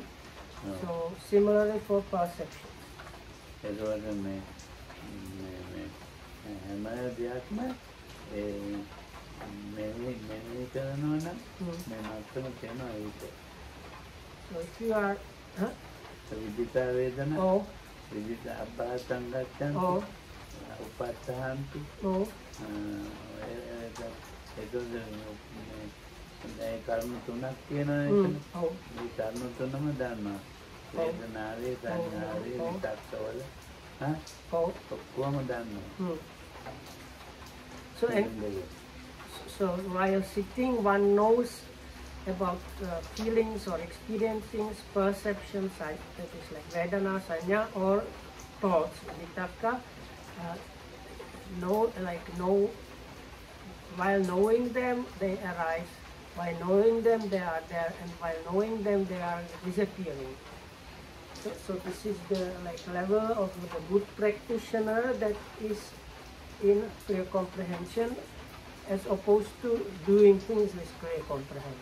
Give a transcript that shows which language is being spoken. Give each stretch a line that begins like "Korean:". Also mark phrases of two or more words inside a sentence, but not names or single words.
English: So similarly for perception. So if you are
Sinhala: කර්ම තුනක් තියෙනවා. මේ කර්ම තුනම දන්නවා. වේදනාවේ, සංඥාවේ, විතක්කවල ඔක්කොම දන්නවා.
English: So while sitting, one knows about feelings or experiencing perceptions, that is like
Pali: vedana, sanya,
English: or thoughts, vitakka. While knowing them, they arise. By knowing them, they are there, and by knowing them, they are disappearing. So this is the level of the good practitioner that is in clear comprehension, as opposed to doing things with clear comprehension.